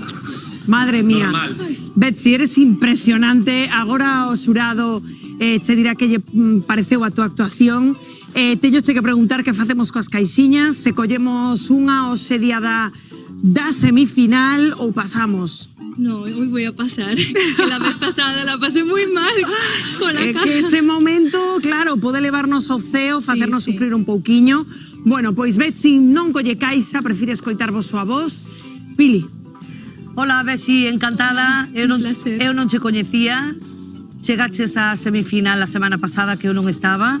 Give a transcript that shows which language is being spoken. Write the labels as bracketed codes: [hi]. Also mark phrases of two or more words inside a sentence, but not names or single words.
[gl] Madre mía. Normal. Betsy, eres impresionante. Agora o xurado che dirá que lle pareceu a túa actuación. Teño che que preguntar que facemos coas caixiñas. Se collemos unha hoxe día da da semifinal ou pasamos? [es] No, hoy voy a pasar. Que la vez pasada la pasé muy mal con la cara. [gl] Que ese momento, claro, pode levarnos ao ceo, facernos sufrir un pouquiño. Bueno, pois Betsy non colle caixa, prefire escoitarvos a vos. Pili. Hola, Betsy, encantada. Eu non che coñecía. Chegaches á semifinal a semana pasada que eu non estaba.